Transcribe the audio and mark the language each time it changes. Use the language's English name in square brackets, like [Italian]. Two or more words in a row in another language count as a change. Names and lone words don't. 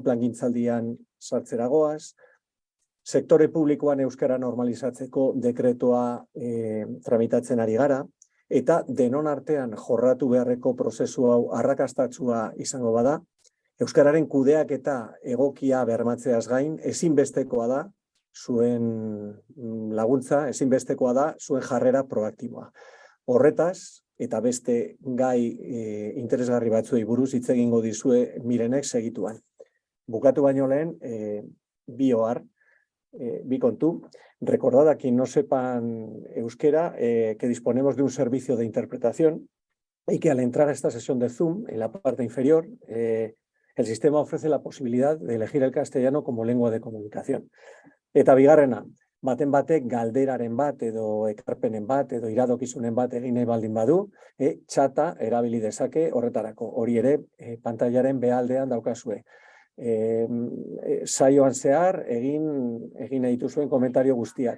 [Basque] plangintzaldian sartzera goaz, sektore publikoan euskara normalizatzeko dekretua tramitatzen ari gara, eta denon artean jorratu beharreko prozesu hau arrakastatsua izango bada, euskararen kudeaketa egokia bermatzeaz gain, ezinbestekoa da zuen laguntza, ezinbestekoa da zuen jarrera proaktiboa. Horretaz, eta beste gai interesgarri batzuei buruz hitz egingo dizue Mirenek segituan. Bukatu baino lehen, bi kontu. [Spanish] Recordad a quien no sepan euskera que disponemos de un servicio de interpretación y que al entrar a esta sesión de Zoom, en la parte inferior, el sistema ofrece la posibilidad de elegir el castellano como lengua de comunicación. [Basque] Eta bigarrena, baten batek galderaren bat edo ekarpenen bat edo iradokizunen bat egin nahi baldin badu, txata erabili dezake horretarako. Hori ere, pantailaren behaldean daukazue. Saioan zehar egin nahi dituzuen komentario guztiak.